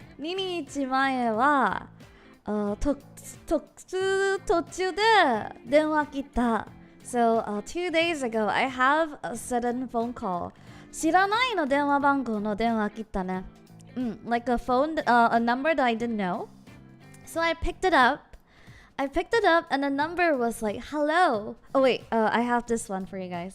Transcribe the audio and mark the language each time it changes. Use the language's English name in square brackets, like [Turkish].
[Japanese] 2日前は途中で電話来た。 [English] So 2 days ago I have a sudden phone call. [Japanese] 知らないの電話番号の電話来たね。 [English] Like a phone, a number that I didn't know. So I picked it up and the number was like, hello. Oh wait, I have this one for you guys.